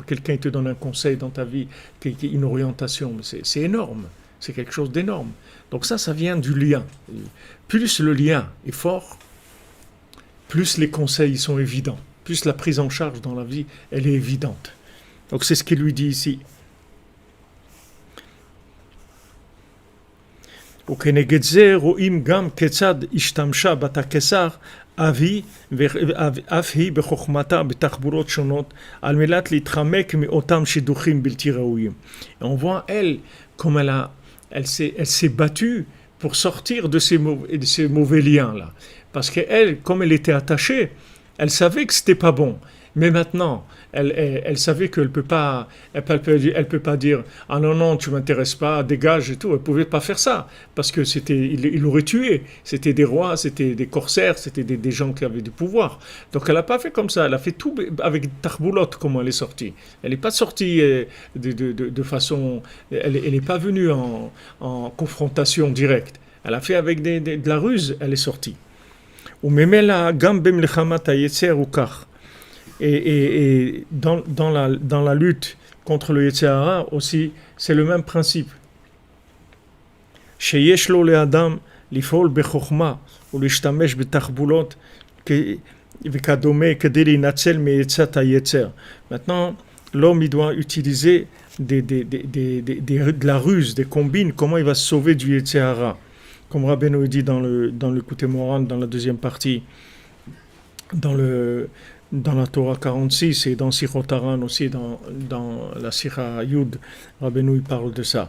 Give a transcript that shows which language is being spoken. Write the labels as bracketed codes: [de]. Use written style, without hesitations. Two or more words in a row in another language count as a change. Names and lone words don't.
[fr] Quelqu'un te donne un conseil dans ta vie, une orientation, mais c'est énorme, c'est quelque chose d'énorme. Donc ça vient du lien. Plus le lien est fort, plus les conseils sont évidents, plus la prise en charge dans la vie, elle est évidente. Donc c'est ce qu'il lui dit ici. [he] וכנגד זה רואים גם כיצד השתמשה בת הקיסר אף היא בחוכמתה בתחבורות שונות על מנת להתחמק מאותם שידוכים בלתי ראויים. [fr] Et on voit elle, comme elle s'est battue pour sortir de ces mauvais liens-là. Parce qu'elle, comme elle était attachée, elle savait que c'était pas bon. Mais maintenant, elle savait qu'elle peut pas dire ah non tu m'intéresses pas, dégage et tout. Elle pouvait pas faire ça parce que il l'aurait tué. C'était des rois, c'était des corsaires, c'était des gens qui avaient du pouvoir. Donc elle a pas fait comme ça. Elle a fait tout avec Tarboulot comment elle est sortie. Elle n'est pas sortie de façon, elle est pas venue en confrontation directe. Elle a fait avec de la ruse. Elle est sortie. [he] וממילא גם במלחמת היצר הוא כך. [fr] Et dans la lutte contre le [he] יצר הרע [fr] aussi, c'est le même principe. [he] שיש לו לאדם לפעול בחוכמה ולהשתמש בתחבולות וכדומה כדי להינצל מעצת היצר. [fr] Maintenant, l'homme il doit utiliser de la ruse, des combines, comment il va se sauver du [he] יצר הרע. [fr] Comme Rabbeinu dit dans le Kouté Moran, dans la deuxième partie, dans la Torah 46 et dans Sichot Haran aussi, dans la [he] שיחה יוד, [fr] Rabbeinu il parle de ça.